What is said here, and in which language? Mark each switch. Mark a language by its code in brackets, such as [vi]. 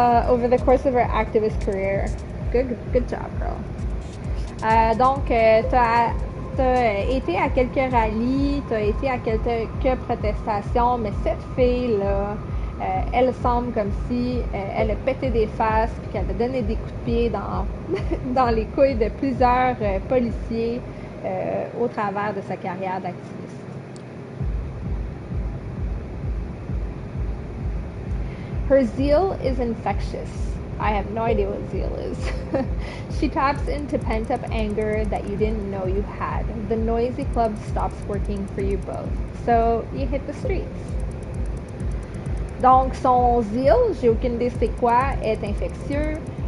[en] Over the course of her activist career. Good job, girl. [fr] Donc, t'as été à quelques rallyes, t'as été à quelques protestations, mais cette fille-là, elle semble comme si elle a pété des faces puis qu'elle a donné des coups de pied dans les couilles de plusieurs policiers au travers de sa carrière d'activiste. [en] Her zeal is infectious. I have no idea what zeal is. She taps into pent-up anger that you didn't know you had. The noisy club stops working for you both. So you hit the streets. [fr] Donc, son zeal, j'ai aucune idée c'est quoi, est infectieux.